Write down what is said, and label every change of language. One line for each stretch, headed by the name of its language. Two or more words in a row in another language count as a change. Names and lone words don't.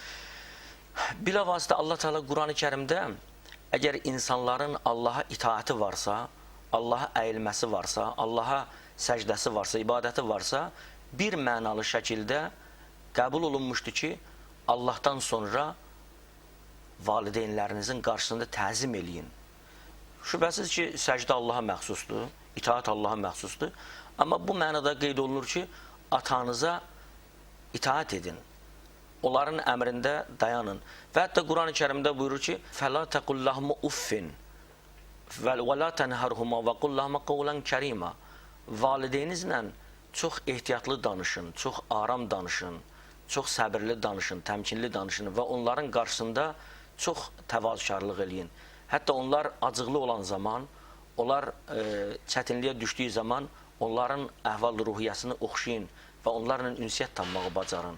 Azerbaijani: Bilavasitə Allah Teala Quran-ı Kərimdə əgər insanların Allaha itaati varsa, Allaha əyilməsi varsa, Allaha səcdəsi varsa, ibadəti varsa, bir mənalı şəkildə qəbul olunmuşdur ki, Allahdan sonra valideynlərinizin qarşısında təzim eləyin. Şübhəsiz ki, səcdə Allaha məxsusdur, itaat Allaha məxsusdur. Amma bu mənada qeyd olunur ki, atanıza itaat edin. Onların əmrində dayanın. Və hətta Quran-ı Kərimdə buyurur ki,
Arabic: فَلَا تَقُلْ لَهْمُ اُفِّنْ وَلَا تَنْهَرْهُمَا وَقُلْ لَهْمَ قَوْلًا كَرِيمًا.
Azerbaijani: Valideynizlə çox ehtiyatlı danışın, çox aram danışın, çox səbirli danışın, təmkinli danışın və onların qarşısında çox təvazökarlıq eləyin. Hətta onlar acıqlı olan zaman, onlar çətinliyə düşdüyü zaman onların əhval-ruhiyyəsini oxşayın və onlarla ünsiyyət tanımağı bacarın.